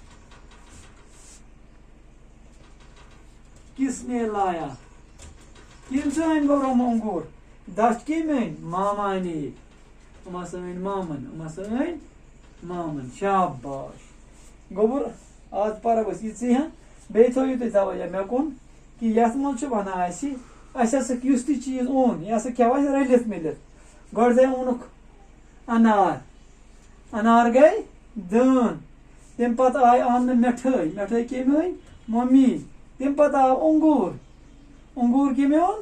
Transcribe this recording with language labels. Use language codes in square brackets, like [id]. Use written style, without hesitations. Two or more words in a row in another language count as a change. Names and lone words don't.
[ks] کس نے لایا کم سن گورم انگور دچ کیمن ماما نے سن مامن شاباش گوبر آج پرو یہ بیٚیہِ تھٲیِو تُہۍ توجہ مےٚ کُن کہِ یَتھ منٛز چھُ وَنان اَسہِ ہسا یُس تہِ چیٖز اوٚن یہِ ہسا کھٮ۪و اَسہِ رٔلِتھ مِلِتھ گۄڈٕ اوٚنُکھ انار گٔے دٲن تَمہِ پَتہٕ آے اَننہٕ مِٹھٲے کٔمۍ أنۍ مٔمی تَمہِ پَتہٕ آو اوٚنگوٗر کٔمۍ اوٚن